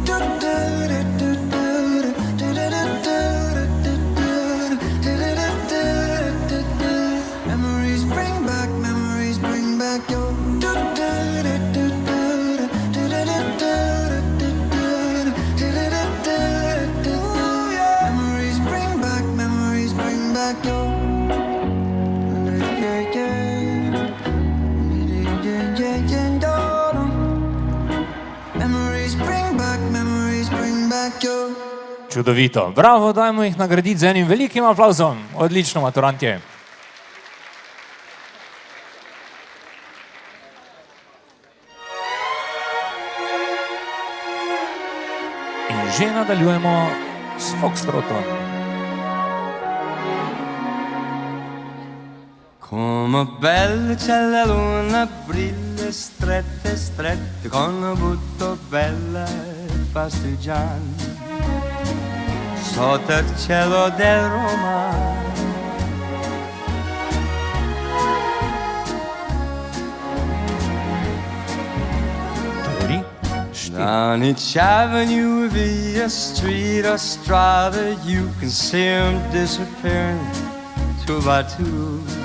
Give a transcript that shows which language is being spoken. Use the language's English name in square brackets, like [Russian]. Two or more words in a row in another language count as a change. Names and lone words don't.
[English] Memories bring back your. Memories bring back your. [Slovenian] Čudovito. Bravo, dajmo jih nagraditi z enim velikim aplauzom. Odlično, maturantje. In že nadaljujemo s Foxtrotom. [Italian] Come bella c'è la luna, brilla strette, strette, con un butto bella passeggiando. Sotto il cielo del Roma. [English] Down each avenue, via street or strada, you can see them disappearing two by two.